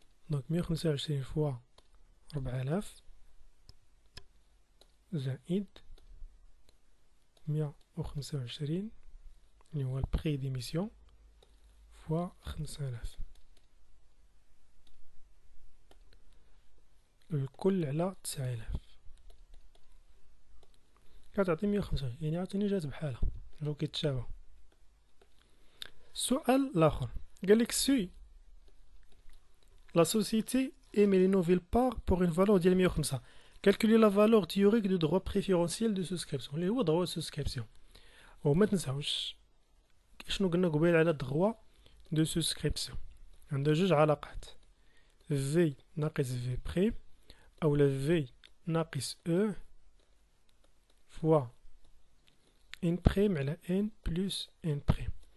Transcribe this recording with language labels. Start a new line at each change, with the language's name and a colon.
Arabic: دونك 125 فوا 4000 زائد 125 اللي هو البري ديميسيون فوا 5000 الكل على 9000 كتعطي 125. يعني عاوتاني جات بحالها جاو كيتشابهوا. السؤال الاخر قال لك سي لا سوسيتي
French: émet les nouvelles parts pour une valeur
Arabic: ديال 105.
French: calculer la valeur théorique du droit préférentiel de souscription
Arabic: اللي هو
French: droit de souscription.
Arabic: وما تنساوش شنو قلنا قبيل على droit de souscription. عندها جوج علاقات في ناقص في بريم اولا في ناقص او فوا ان بريم على ان بلس ان بريم.